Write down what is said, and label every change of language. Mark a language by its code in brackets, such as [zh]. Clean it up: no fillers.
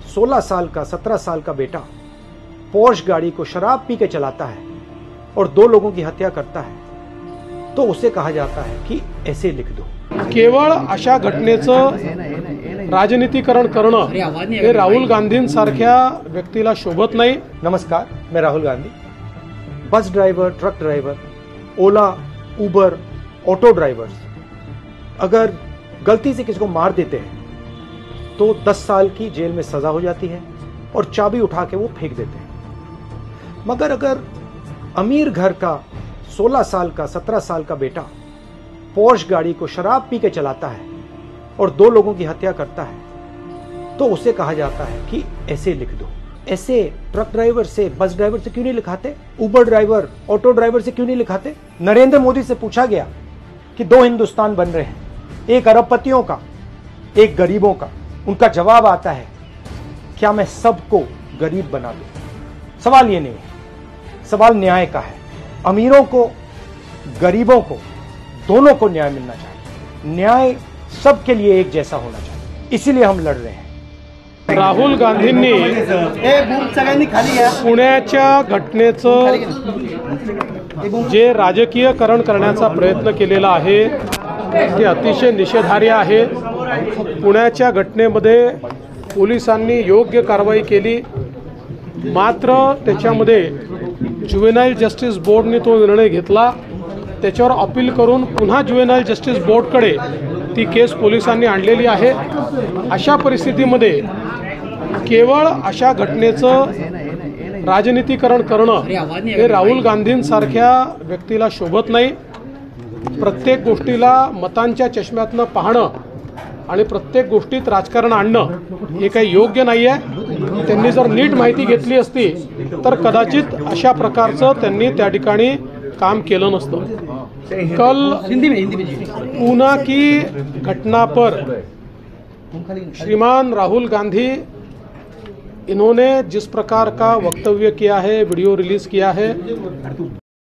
[hi] 16 साल का 17 साल का बेटा पोर्श गाड़ी को शराब पी के चलाता है और 2 लोगों की हत्या करता है तो उसे कहा जाता है कि ऐसे लिख दो। [mr] केवळ अशा घटनेचं राजनीतिकरण करणं हे राहुल गांधींसारख्या व्यक्तीला शोभत नाही। [hi] नमस्कार, मैं Rahul Gandhi. Bus driver, truck driver, ओला, उबर, ऑटो ड्राइवर्स अगर गलती से किसी को मार देते हैं तो 10 साल की जेल में सजा हो जाती है और चाबी उठा के वो फेंक देते हैं। मगर अगर अमीर घर का 16 साल का 17 साल का बेटा पोर्श गाड़ी को शराब पी के चलाता है और 2 लोगों की हत्या करता है तो उसे कहा जाता है कि ऐसे लिख दो। ऐसे ट्रक ड्राइवर से, बस ड्राइवर से क्यों नहीं लिखाते? उबर ड्राइवर, ऑटो ड्राइवर से क्यों नहीं लिखाते? नरेंद्र मोदी से पूछा गया कि 2 हिंदुस्तान बन रहे हैं, एक अरबपतियों का, एक गरीबों का। उनका जवाब आता है, क्या मैं सबको गरीब बना दूं? सवाल ये नहीं है, सवाल न्याय का है। अमीरों को, गरीबों को, दोनों को न्याय मिलना चाहिए। न्याय सबके लिए एक जैसा होना चाहिए, इसीलिए हम लड़ रहे हैं। [mr] राहुल गांधींनी पुण्याच्या घटनेचं जे राजकीयकरण करण्याचा प्रयत्न केलेला आहे ते अतिशय निषेधार्ह आहे। पुण्याच्या घटनेमध्ये पोलिसांनी योग्य कारवाई केली, मात्र त्याच्यामध्ये ज्युव्हेनाइल जस्टिस बोर्डने तो निर्णय घेतला। त्याच्यावर अपील करून पुन्हा ज्युव्हेनाइल जस्टिस बोर्डकडे ती केस पोलिसांनी आणलेली आहे। अशा परिस्थितीमध्ये केवळ अशा घटनेचं राजनीतिकरण करणं हे राहुल गांधींसारख्या व्यक्तीला शोभत नाही। प्रत्येक गोष्टीला मतांच्या चष्म्यातनं पाहणं आणि प्रत्येक गोष्टीत राजकारण आणणं हे काही योग्य नाही आहे। त्यांनी जर नीट माहिती घेतली असती तर कदाचित अशा प्रकारचं त्यांनी त्या ठिकाणी काम केलं नसतं। [hi] कल ऊना की घटना पर श्रीमान राहुल गांधी इन्होंने जिस प्रकार का वक्तव्य किया है, वीडियो रिलीज किया है,